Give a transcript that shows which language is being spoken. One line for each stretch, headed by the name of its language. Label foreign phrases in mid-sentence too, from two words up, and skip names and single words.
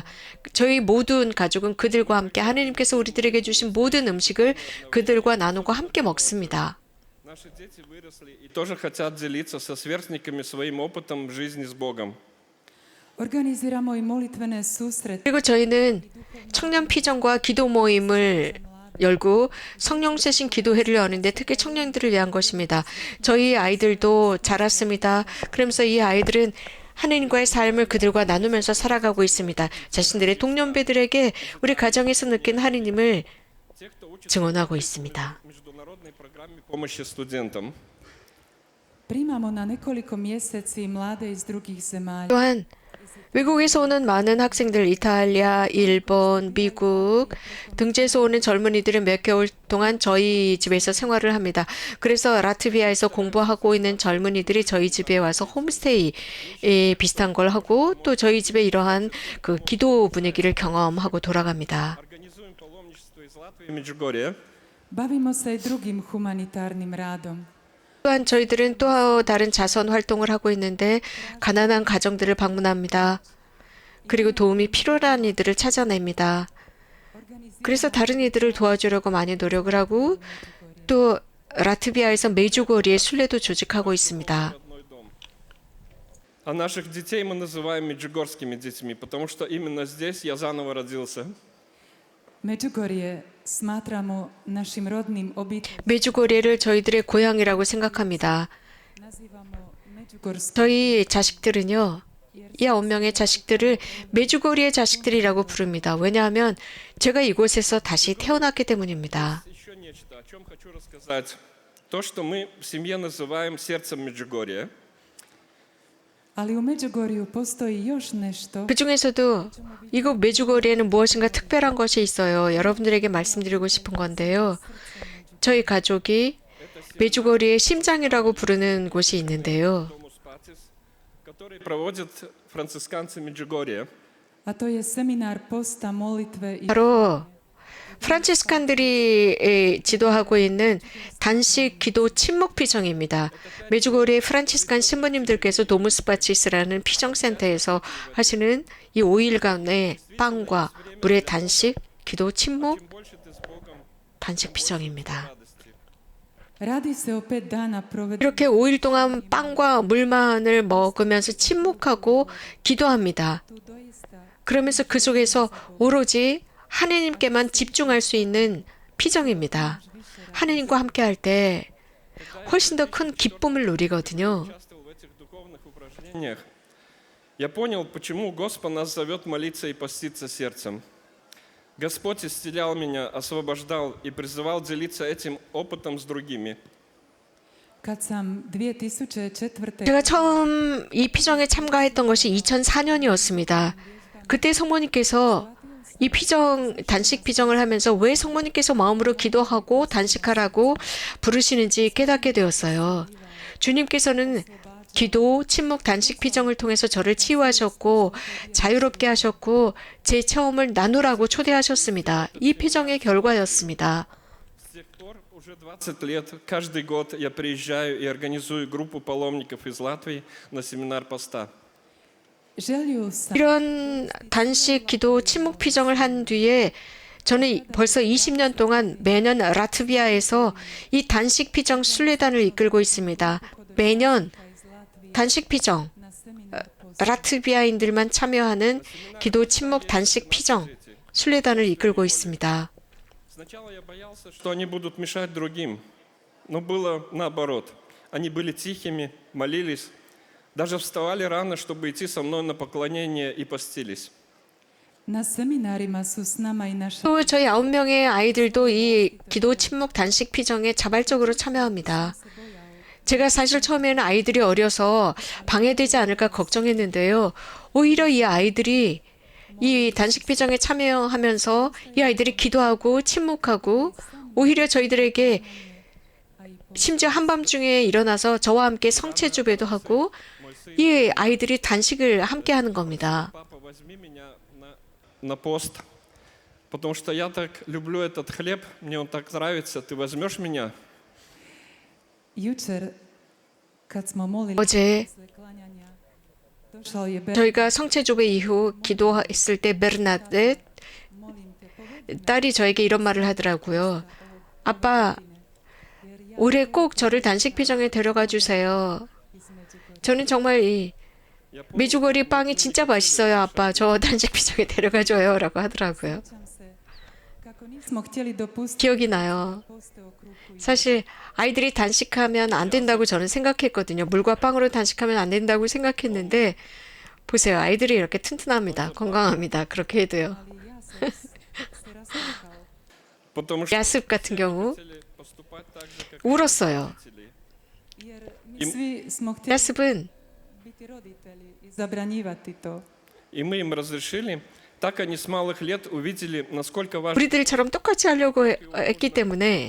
Korean: 저희 모든 가족은 그들과 함께 하나님께서 우리들에게 주신 모든 음식을 그들과 나누고 함께 먹습니다.
Russian: Наши дети выросли и тоже хотят делиться со сверстниками своим опытом в жизни с Богом.
Croatian: Organiziramo i molitvene susrete
Korean: 그리고 저희는 청년 피정과 기도 모임을 열고 성령 세신 기도회를 여는데 특히 청년들을 위한 것입니다. 저희 아이들도 자랐습니다. 그러면서 이 아이들은 하나님과의 삶을 그들과 나누면서 살아가고 있습니다. 자신들의 동년배들에게 우리 가정에서 느낀 하나님을
Russian: Те, кто учится
Korean: 증언하고 있습니다.
Russian: в международной программе помощи студентам.
Croatian: primamo na nekoliko mjeseci mlade iz drugih zemalja.
Korean: 또한 외국에서 오는 많은 학생들, 이탈리아, 일본, 미국 등지에서 오는 젊은이들은 몇 개월 동안 저희 집에서 생활을 합니다. 그래서 라트비아에서 공부하고 있는 젊은이들이 저희 집에 와서 홈스테이 비슷한 걸 하고 또 저희 집에 이러한 그 기도 분위기를 경험하고 돌아갑니다.
Russian: Организуем паломничество из Латвии и Меджугорья.
Croatian: Bavimo se i drugim humanitarnim radom.
Korean: 또한 저희들은 또 다른 자선 활동을 하고 있는데 가난한 가정들을 방문합니다. 그리고 도움이 필요한 이들을 찾아냅니다. 그래서 다른 이들을 도와주려고 많이 노력을 하고 또 라트비아에서 메주고리에 순례도 조직하고 있습니다.
Russian: Родной дом. А наших детей мы называем меджугорскими детьми, потому что именно здесь я заново родился.
Croatian: Međugorje smatramo našim rodnim obiteljom.
Korean: 메주고리를 저희들의 고향이라고 생각합니다.
Croatian: Nazivamo Međugorsku
Korean: 저희 자식들은요, 이 9명의 자식들을 메주고리의 자식들이라고 부릅니다. 왜냐하면 제가 이곳에서 다시 태어났기 때문입니다.
Russian: Еще нечто, о чем хочу рассказать. То, что мы в семье называем сердцем Меджугорья,
Croatian: Ali u Međugorju postoji još nešto
Korean: 그 중에서도 이곳 메주고리에는 무엇인가 특별한 것이 있어요. 여러분들에게 말씀드리고 싶은 건데요. 저희 가족이 메주고리의 심장이라고 부르는 곳이 있는데요.
Russian: Domus Pacis, который проводят францисканцы Меджугорья.
Croatian: a to je seminar posta, molitve i
Korean: 바로 프란치스칸들이 지도하고 있는 단식 기도 침묵 피정입니다. 메주고리의 프란치스칸 신부님들께서 도무스파치스라는 피정센터에서 하시는 이 5일간의 빵과 물의 단식, 기도 침묵,
Russian: Чем больше ты с Богом,
Korean: 단식 피정입니다.
Russian: радости.
Croatian: radi se o 5 dana provedenih
Korean: 이렇게 5일 동안 빵과 물만을 먹으면서 침묵하고 기도합니다.
Croatian: tu doista
Korean: 그러면서 그 속에서 오로지 하느님께만 집중할 수 있는 피정입니다. 하느님과 함께 할 때 훨씬 더 큰 기쁨을 누리거든요.
Russian: Участвовал в этих духовных упражнениях. Я понял, почему Господь нас зовет молиться и поститься сердцем. Господь исцелял меня, освобождал и призывал делиться этим опытом с другими.
Croatian: kad sam 2004.
Korean: 제가 처음 이 피정에 참가했던 것이 2004년이었습니다. 그때 성모님께서 이 피정, 단식 피정을 하면서 왜 성모님께서 마음으로 기도하고 단식하라고 부르시는지 깨닫게 되었어요. 주님께서는 기도, 침묵, 단식 피정을 통해서 저를 치유하셨고 자유롭게 하셨고 제 체험을 나누라고 초대하셨습니다. 이 피정의 결과였습니다.
Russian: С тех пор, уже 20 лет, каждый год я приезжаю и организую группу паломников из Латвии на семинар поста.
Croatian: Želju sam
Korean: 이런 단식, 기도, 침묵 피정을 한 뒤에 저는 벌써 20년 동안 매년 라트비아에서 이 단식 피정 순례단을 이끌고 있습니다. 매년
Croatian: iz Latvije
Korean: 단식 피정,
Croatian: na seminar posta.
Korean: 라트비아인들만 참여하는 기도, 침묵, 단식 피정 순례단을 이끌고 있습니다.
Russian: Сначала я боялся, что они будут мешать другим, но было наоборот. Они были тихими, молились, даже вставали рано, чтобы идти со мной на поклонение и постились.
Croatian: Na seminarima su s nama i naša
Korean: 또 저희 9명의 아이들도 이 기도, 침묵, 단식 피정에 자발적으로 참여합니다. 제가 사실 처음에는 아이들이 어려서 방해되지 않을까 걱정했는데요. 오히려 이 아이들이 이 단식 피정에 참여하면서 이 아이들이 기도하고 침묵하고 오히려 저희들에게 심지어 한밤중에 일어나서 저와 함께 성체주배도 하고 이 아이들이 단식을 함께 하는 겁니다.
Russian: Папа, возьми меня на пост, потому что я так люблю этот хлеб, мне он так нравится, ты возьмешь меня?
Croatian: jučer kad smo molili
Korean: 어제
Croatian: posle klanjanja došao je
Korean: 저희가 성체주배 이후 기도했을 때 베르나데
Croatian: molim te povedi
Korean: 딸이 저에게 이런 말을 하더라고요. 아빠, 올해 꼭 저를 단식 피정에 데려가 주세요. 저는 정말 이 메주거리 빵이 진짜 맛있어요. 아빠, 저 단식 피정에 데려가 줘요. 라고 하더라고요.
Croatian: sjećam se kako nismo htjeli dopustiti
Korean: 기억이 나요.
Croatian: poste o kruhu i
Korean: 사실 아이들이 단식하면 안 된다고 저는 생각했거든요. 물과 빵으로 단식하면 안 된다고 생각했는데 보세요. 아이들이 이렇게 튼튼합니다. 건강합니다. 그렇게 해도요.
Croatian: ali ja sam se rasplakao.
Russian: Потому что
Korean: 야습 같은 경우
Russian: хотели поступать так же, как
Korean: 울었어요.
Russian: родители.
Croatian: Jer mi svi smo htjeli
Korean: 야습은
Croatian: biti roditelji i zabranjivati to.
Russian: И мы им разрешили. Так они с малых лет увидели, насколько важно
Korean: 우리들처럼 똑같이 하려고 했기 때문에